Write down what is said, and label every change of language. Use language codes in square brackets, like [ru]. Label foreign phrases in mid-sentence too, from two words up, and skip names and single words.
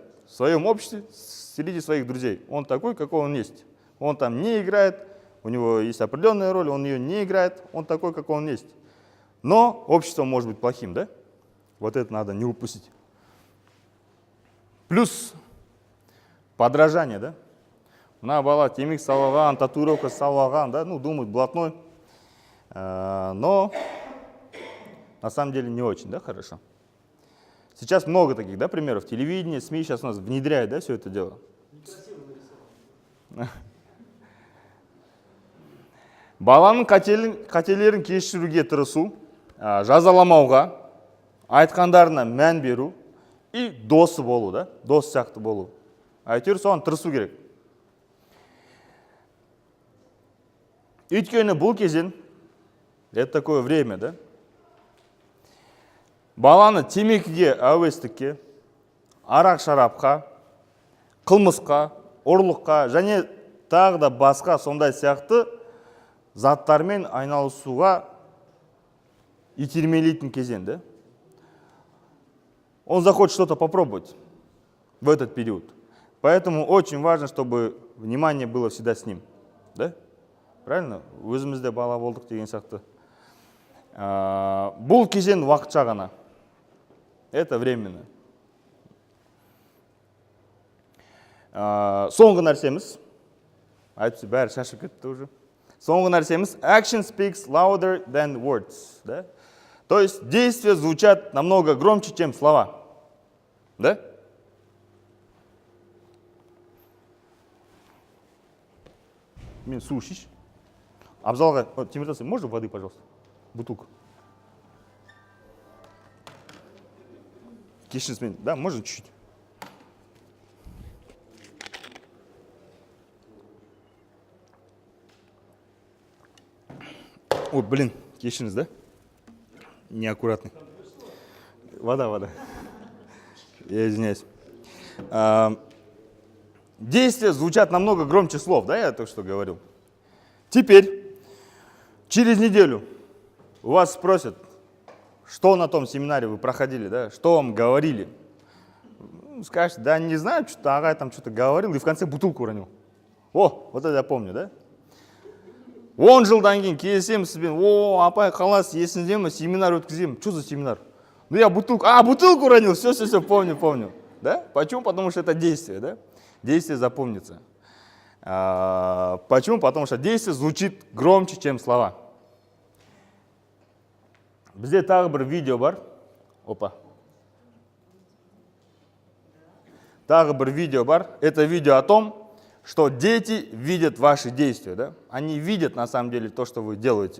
[ru] В своем обществе, среди своих друзей. Он такой, какой он есть. Он там не играет, у него есть определенная роль, он ее не играет, он такой, какой он есть. Но общество может быть плохим, да? Вот это надо не упустить. Плюс подражание, да? [kk] Мына бала темекі салып алған, татуировка салып алған, да? [ru] Ну, думают, блатной. Но на самом деле не очень, да, хорошо. Сейчас много таких, да, примеров. Телевидение, СМИ сейчас у нас внедряют, да, все это дело. [kk] Баланың қателерін кешіруге тырысу, жазаламауға, айтқандарына мән беру и досы болу, да, дос сияқты болу. Әйтеуір соған тырысу керек. Өйткені бұл кезең, [ru] это такое время, да? [kk] Баланы темекіге, әуестікке, арақ-шарапқа, қылмысқа, ұрлыққа және тағы да басқа сондай сияқты заттармен айналысуға итермелейтін кезең, да? [ru] Он захочет что-то попробовать в этот период. Поэтому очень важно, чтобы внимание было всегда с ним, да? Правильно? [kk] Өзімізде бала болдық деген сияқты. Бұл кезең уақытша ғана. [ru] Это временно. [kk] Соңғы нәрсеміз, айтып бәрі шашып кетті уже. Соңғы нәрсеміз, [en] action speaks louder than words. [ru] Да? То есть действия звучат намного громче, чем слова. [kk] Да? Мен су ішейші. Абзалға, Темиртас, [ru] можно воды, пожалуйста? Бутылку. [kk] Кешіріңіз мен, да, [ru] можно чуть-чуть? [kk] Ой, блин, кешіріңіз, да? [ru] Неаккуратный. Вода. Я извиняюсь. Действия звучат намного громче слов, да, я только что говорил. Теперь, через неделю у вас спросят, что на том семинаре вы проходили, да, что вам говорили. Скажете, да, не знаю, что-то там что-то говорил, и в конце бутылку уронил. О, вот это я помню, да? [kk] 10 жылдан кейін келсем сізбен, о, апай қаласыз, есіңізде ме, семинар өткіземін. [ru] Что за семинар? Ну я бутылку, бутылку уронил, все, помню. Да? Почему? Потому что это действие, да? Действие запомнится. Почему? Потому что действие звучит громче, чем слова. [kk] Бізде тағы бір видео бар. Опа. Тағы бір видео бар. [ru] Это видео о том, что дети видят ваши действия. Да? Они видят на самом деле то, что вы делаете.